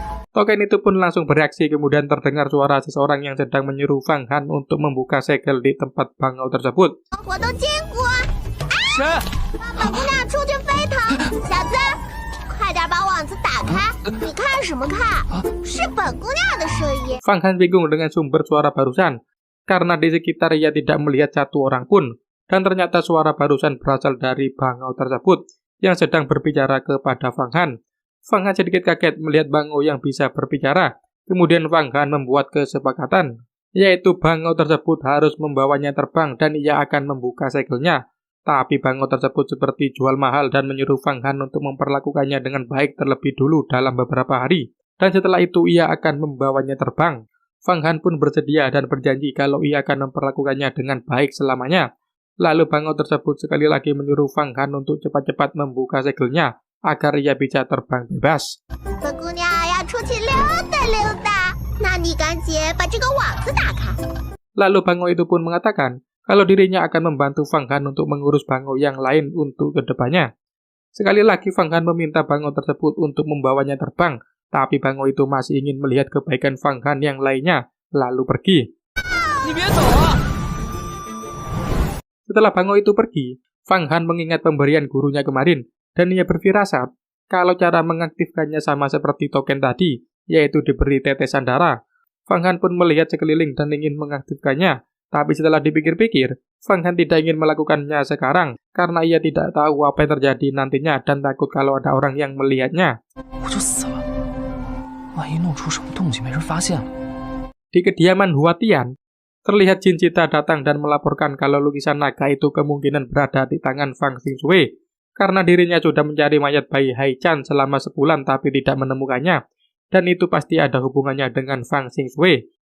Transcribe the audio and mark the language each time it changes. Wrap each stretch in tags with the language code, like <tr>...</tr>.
<id>Token itu pun langsung bereaksi, kemudian terdengar suara seseorang yang sedang menyuruh Fang Han untuk membuka segel di tempat bangau tersebut.</id> <zh>我都见过。谁？本姑娘出去飞腾，小子，快点把网子打开！你看什么看？是本姑娘的声音。</zh> <id>Fang Han bingung dengan sumber suara barusan, karena di sekitar ia tidak melihat satu orang pun, dan ternyata suara barusan berasal dari bangau tersebut yang sedang berbicara kepada Fang Han. Fang Han sedikit kaget melihat bangau yang bisa berbicara. Kemudian Fang Han membuat kesepakatan, yaitu bangau tersebut harus membawanya terbang dan ia akan membuka segelnya. Tapi bangau tersebut seperti jual mahal dan menyuruh Fang Han untuk memperlakukannya dengan baik terlebih dulu dalam beberapa hari. Dan setelah itu ia akan membawanya terbang. Fang Han pun bersedia dan berjanji kalau ia akan memperlakukannya dengan baik selamanya. Lalu bangau tersebut sekali lagi menyuruh Fang Han untuk cepat-cepat membuka segelnya agar ia bisa terbang bebas.</id> <zh>本姑娘要出去溜达溜达，那你赶紧把这个网子打开。</zh> <id>Lalu bangau itu pun mengatakan kalau dirinya akan membantu Fang Han untuk mengurus bangau yang lain untuk kedepannya. Sekali lagi Fang Han meminta bangau tersebut untuk membawanya terbang, tapi bangau itu masih ingin melihat kebaikan Fang Han yang lainnya, lalu pergi. Setelah bangau itu pergi, Fang Han mengingat pemberian gurunya kemarin, dan ia berfirasat kalau cara mengaktifkannya sama seperti token tadi, yaitu diberi tetesan darah. Fang Han pun melihat sekeliling dan ingin mengaktifkannya, tapi setelah dipikir-pikir, Fang Han tidak ingin melakukannya sekarang, karena ia tidak tahu apa yang terjadi nantinya dan takut kalau ada orang yang melihatnya.</id> <zh>我就死了，万一弄出什么动静没人发现了。</zh> <id>Di kediaman Huatian, terlihat Jin Cita datang dan melaporkan kalau lukisan naga itu kemungkinan berada di tangan Fang Xingxue, karena dirinya sudah mencari mayat bayi Hai-chan selama sebulan tapi tidak menemukannya, dan itu pasti ada hubungannya dengan Fang Xingxue.</id>